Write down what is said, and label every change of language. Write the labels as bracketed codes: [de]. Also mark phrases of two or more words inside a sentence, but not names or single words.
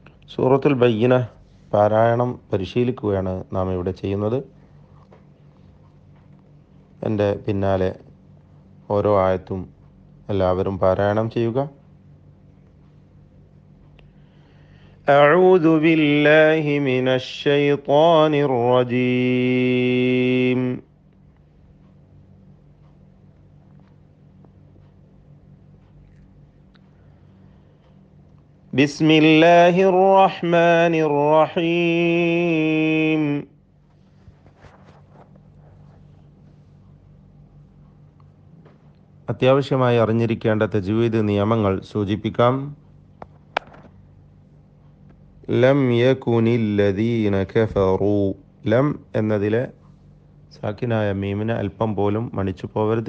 [ml] സൂറത്തുൽ ബയ്യിന പാരായണം പരിശീലിക്കുകയാണ് നാം ഇവിടെ ചെയ്യുന്നത്. എൻ്റെ പിന്നാലെ ഓരോ ആയത്തും എല്ലാവരും പാരായണം ചെയ്യുക. [ar] أعوذ بالله من الشيطان الرجيم. بسم الله الرحمن الرحيم. [ml] അത്യാവശ്യമായി അറിഞ്ഞിരിക്കേണ്ട തജ്വീദ് നിയമങ്ങൾ സൂചിപ്പിക്കാം. [ar] لم يكن الذين كفروا. [ml] ലം എന്നതിലെ സാക്കിനായ മീമിനെ അല്പം പോലും മണിച്ചു പോവരുത്.